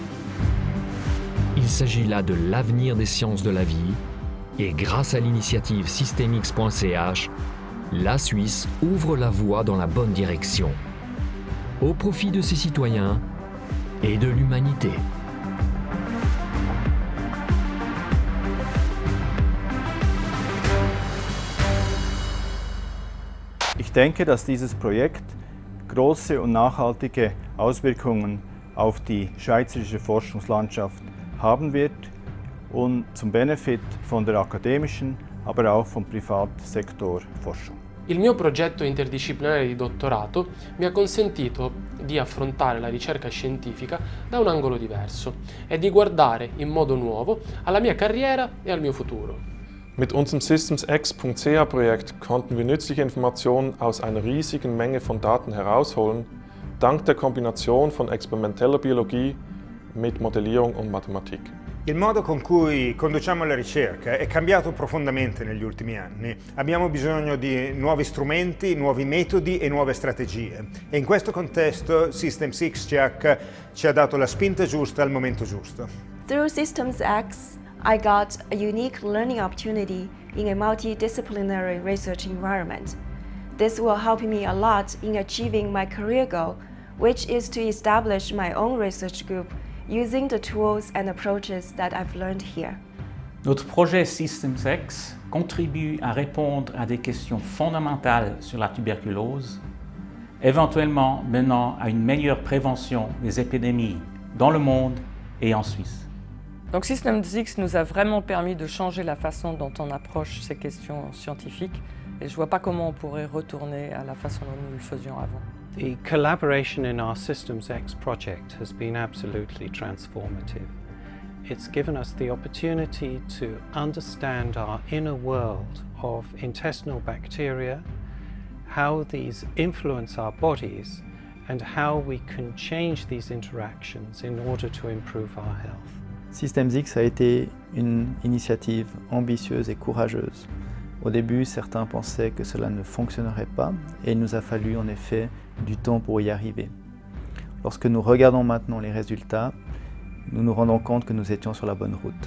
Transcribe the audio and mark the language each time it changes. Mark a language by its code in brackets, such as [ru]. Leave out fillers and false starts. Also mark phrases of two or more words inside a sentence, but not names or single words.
[fr] Il s'agit là de l'avenir des sciences de la vie et grâce à l'initiative Systemx.ch, la Suisse ouvre la voie dans la bonne direction, au profit de ses citoyens et de l'humanité. [de] Ich denke, dass dieses Projekt große und nachhaltige Auswirkungen auf die schweizerische Forschungslandschaft haben wird und zum Benefit von der akademischen, aber auch vom Privatsektor Forschung. [it] Il mio progetto interdisciplinare di dottorato mi ha consentito di affrontare la ricerca scientifica da un angolo diverso e di guardare in modo nuovo alla mia carriera e al mio futuro. [de] Mit unserem Systemx.ch-Projekt konnten wir nützliche Informationen aus einer riesigen Menge von Daten herausholen, dank der Kombination von experimenteller Biologie mit Modellierung und Mathematik. [it] Il modo con cui conduciamo la ricerca è cambiato profondamente negli ultimi anni. Abbiamo bisogno di nuovi strumenti, nuovi metodi e nuove strategie. E in questo contesto Systemx.ch ci ha dato la spinta giusta al momento giusto. [en] Through Systemx, I got a unique learning opportunity in a multidisciplinary research environment. This will help me a lot in achieving my career goal, which is to establish my own research group using the tools and approaches that I've learned here. [fr] Notre projet Systemx contribue à répondre à des questions fondamentales sur la tuberculose, éventuellement menant à une meilleure prévention des épidémies dans le monde et en Suisse. Donc Systemx nous a vraiment permis de changer la façon dont on approche ces questions scientifiques et je ne vois pas comment on pourrait retourner à la façon dont nous le faisions avant. [en] The collaboration in our Systemx project has been absolutely transformative. It's given us the opportunity to understand our inner world of intestinal bacteria, how these influence our bodies, and how we can change these interactions in order to improve our health. [fr] Systems X a été une initiative ambitieuse et courageuse. Au début, certains pensaient que cela ne fonctionnerait pas et il nous a fallu en effet du temps pour y arriver. Lorsque nous regardons maintenant les résultats, nous nous rendons compte que nous étions sur la bonne route.